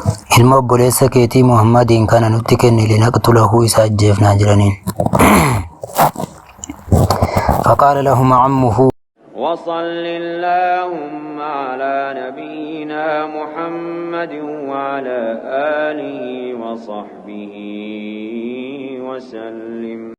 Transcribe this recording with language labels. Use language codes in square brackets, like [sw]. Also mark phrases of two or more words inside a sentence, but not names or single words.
[om] ilma obboleessa keetii Muhammadiin kana nutti kenni linaqtulahu isa ajjeefnaa jiraniin. [ar] فقال لهم عمه وصل اللهم على نبينا محمد وعلى آله وصحبه وسلم.